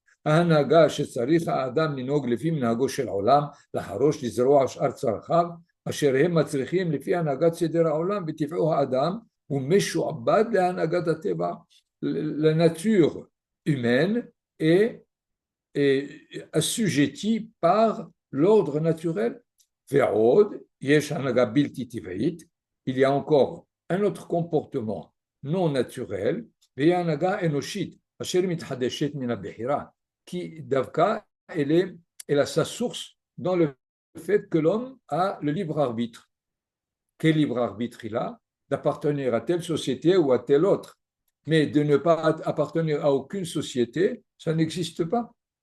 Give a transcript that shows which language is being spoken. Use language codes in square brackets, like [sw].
[he] ההנהגה שצריך האדם לנהוג לפי מנהגו של עולם, לחרוש, לזרוע שאר צרכיו, אשר הם מצריכים לפי הנהגת סדר העולם וטבעו האדם, ומשועבד להנהגת הטבע. [fr] La nature humaine est assujettie par l'ordre naturel. [he] ועוד, יש הנהגה בלתי טבעית, [fr] il y a encore un autre comportement non naturel, [he] והיא הנהגה אנושית, אשר מתחדשת מן הבחירה. [fr] Qui, d'Avka, elle a sa source dans le fait que l'homme a le libre arbitre. Quel libre arbitre il a? D'appartenir à telle société ou à telle autre. Mais de ne pas appartenir à aucune société, ça n'existe pas.